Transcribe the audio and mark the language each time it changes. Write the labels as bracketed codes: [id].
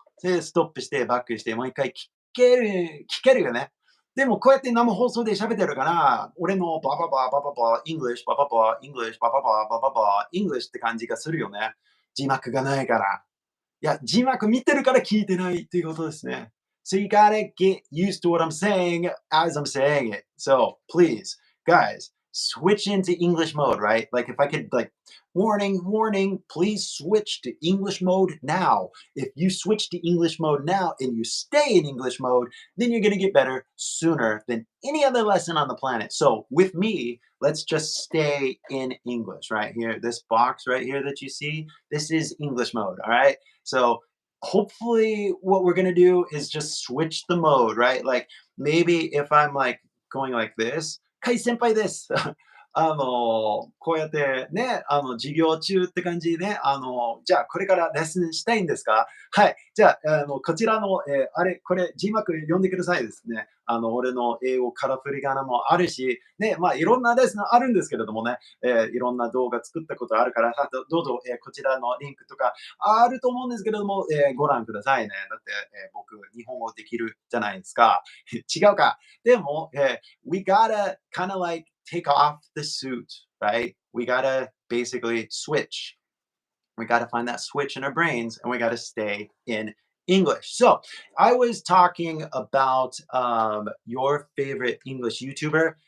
[ja] それでストップして、バックして、もう一回聞けるよね。でもこうやって生放送で喋ってるから、俺のババババババ、English、バババ、English、ババババババ、English って感じがするよね。字幕がないから。いや、字幕見てるから聞いてないっていうことですね。 [en] So you gotta get used to what I'm saying as I'm saying it. So please, guys, switch into English mode, right? Like if I could like warning, please switch to English mode now. If you switch to English mode now and you stay in English mode, then you're going to get better sooner than any other lesson on the planet. So with me, let's just stay in English right here. This box right here that you see, this is English mode, all right? So hopefully what we're going to do is just switch the mode, right? Like maybe if I'm like going like this, [ja] Kai senpai desu. こうやってね、授業中って感じでね、じゃあこれからレッスンしたいんですか？はい。じゃあ、こちらの、これ、字幕読んでくださいですね。俺の英語カラフリガナもあるし、ね、まあ、いろんなレッスンあるんですけれどもね、いろんな動画作ったことあるから、どうぞ、こちらのリンクとかあると思うんですけれども、ご覧くださいね。だって、僕、日本語できるじゃないですか。違うか。でも、 [en] we gotta kind of like take off the suit, right? We gotta basically switch. We got to find that switch in our brains and we got to stay in English. So, I was talking about your favorite English YouTuber.